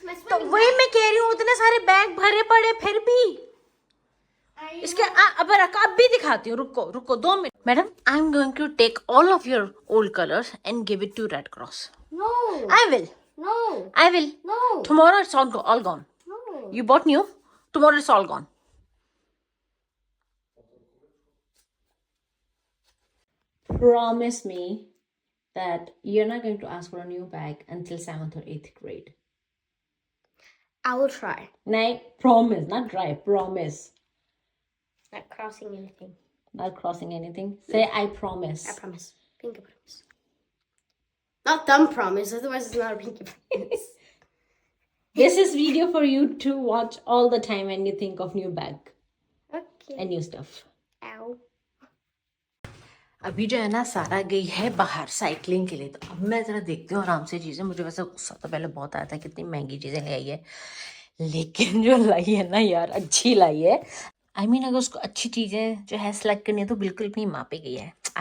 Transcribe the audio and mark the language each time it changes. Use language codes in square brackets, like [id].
[hi] तो वही मैं कह रही हूँ, इतने सारे बैग भरे पड़े फिर भी इसके अब रख, अब भी दिखाती हूँ, रुको रुको 2 minute. [en] Madam, I am going to take all of your old colours and give it to red cross. No. I will, No. I will. No. Tomorrow it's all gone. No. You bought new, tomorrow it's all gone. Promise me that you're not going to ask for a new bag until 7th or 8th grade. I will try. Nay, promise, not try, promise. Not crossing anything. Not crossing anything. Say I promise. I promise. Pinky promise. Not thumb promise, otherwise it's not a pinky promise. This is video for you to watch all the time when you think of new bag Okay. and new stuff. Ow. [hi] अभी जो है ना सारा गई है बाहर cycling के लिए। तो अब मैं जरा देखती हूँ आराम से चीज़ें। मुझे वैसे गुस्सा तो पहले बहुत आया था, कितनी महंगी चीज़ें ले आई है, लेकिन जो लाई है ना यार, अच्छी लाई है। [en] I mean, [hi] अगर उसको अच्छी चीज़ें जो है सेलेक्ट करनी है तो बिल्कुल अपनी माँ पे गई है।